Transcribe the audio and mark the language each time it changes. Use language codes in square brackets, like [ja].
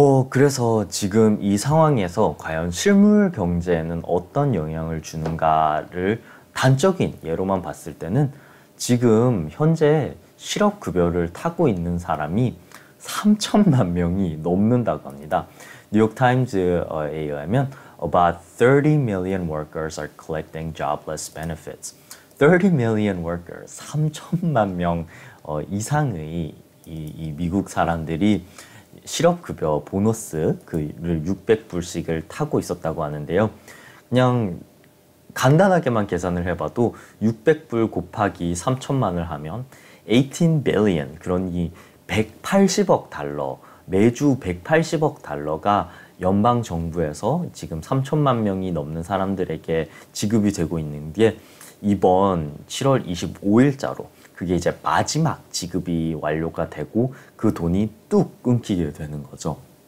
[ko] 그래서 지금 이 상황에서 과연 실물 경제에는 어떤 영향을 주는가를 단적인 예로만 봤을 때는 지금 현재 실업급여를 타고 있는 사람이 3천만 명이 넘는다고 합니다. 뉴욕타임즈에 의하면 [en] about 30 million workers are collecting jobless benefits. 30 million workers, [ko] 3천만 명 이상의 이 미국 사람들이 실업급여 보너스 그를 600불씩을 타고 있었다고 하는데요. 그냥 간단하게만 계산을 해봐도 600불 곱하기 3천만을 하면 18 billion, 그러니 180억 달러, 매주 180억 달러가 연방 정부에서 지금 3천만 명이 넘는 사람들에게 지급이 되고 있는 게 이번 7월 25일자로 그게 이제 마지막 지급이 완료가 되고 그 돈이 뚝 끊기게 되는 거죠.